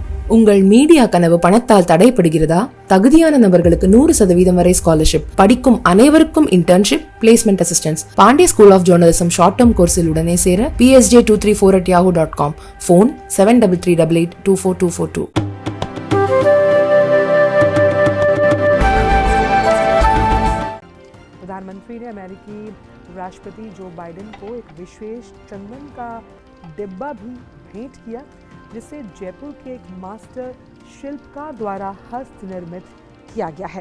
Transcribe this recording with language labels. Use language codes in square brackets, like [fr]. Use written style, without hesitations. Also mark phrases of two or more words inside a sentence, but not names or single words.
[ta] உங்கள் மீடியா கனவு பணத்தால் தடைப்படுகிறதா? தகுதியான நபர்களுக்கு 100% வரை ஸ்காலர்ஷிப், படிக்கும் அனைவருக்கும் இன்டர்ன்ஷிப், [en] placement assistance. [ta] பாண்டே ஸ்கூல் ஆஃப் ஜேர்னலிசம் [en] short term [ta] கோர்ஸில் உடனே சேர psj234@yahoo.com, ஃபோன் 7338242242. [hi] प्रधानमंत्री ने अमेरिकी राष्ट्रपति जो बाइडेन को एक विशेष चंदन का डिब्बा भी भेंट किया, जिसे जयपुर के एक मास्टर शिल्पकार द्वारा हस्त निर्मित किया गया है।